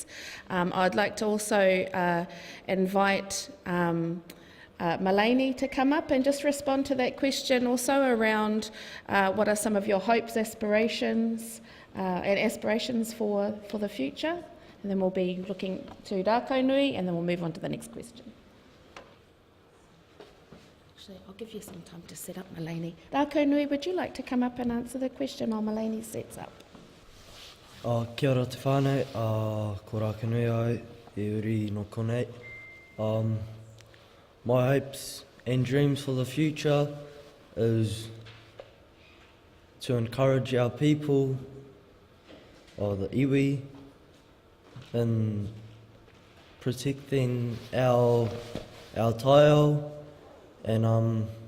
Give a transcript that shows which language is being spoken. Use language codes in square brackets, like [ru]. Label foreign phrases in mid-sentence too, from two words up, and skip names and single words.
[en] I'd like to also invite Malene to come up and just respond to that question also around what are some of your hopes, aspirations, and aspirations for the future. And then we'll be looking to Rākau Nui, and then we'll move on to the next question. Actually, I'll give you some time to set up, Malene. Rākau Nui, would you like to come up and answer the question while Malene sets up? [mi] Kia ora te whānau, ko Rākau Nui au, e uri no konei. [en] My hopes and dreams for the future is to encourage our people, the iwi, in protecting our taiao, and